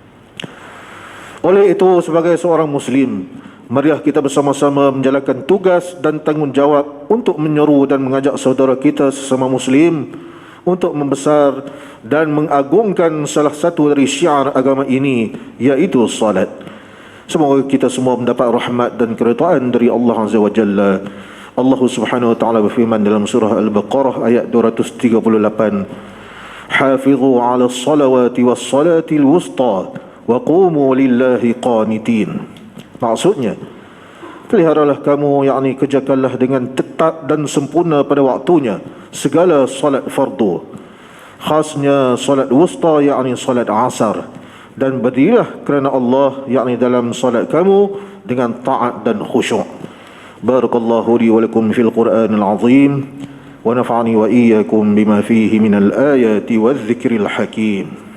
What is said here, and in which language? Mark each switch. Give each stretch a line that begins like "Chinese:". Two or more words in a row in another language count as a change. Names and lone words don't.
Malay: Oleh itu, sebagai seorang Muslim, marilah kita bersama-sama menjalankan tugas dan tanggungjawab untuk menyeru dan mengajak saudara kita sesama Muslim untuk membesar dan mengagungkan salah satu dari syiar agama ini, iaitu salat. Semoga kita semua mendapat rahmat dan keridaan dari Allah
Arabic: عز وجل.
Malay: Allah
Arabic: سبحانه وتعالى
Malay: berfirman dalam surah Al-Baqarah ayat 238,
Arabic: "حافظوا على الصلوات والصلاة الوسطى وقوموا لله قانتين."
Malay: Maksudnya, peliharalah kamu, yakni kerjakanlah dengan tetap dan sempurna pada waktunya segala salat fardu, khasnya salat wusta, yakni salat asar, dan berdirilah kerana Allah, yakni dalam salat kamu dengan taat dan khusyuk.
Arabic: بارك الله لي ولكم في القرآن العظيم ونفعني وإياكم بما فيه من الآيات والذكر الحكيم.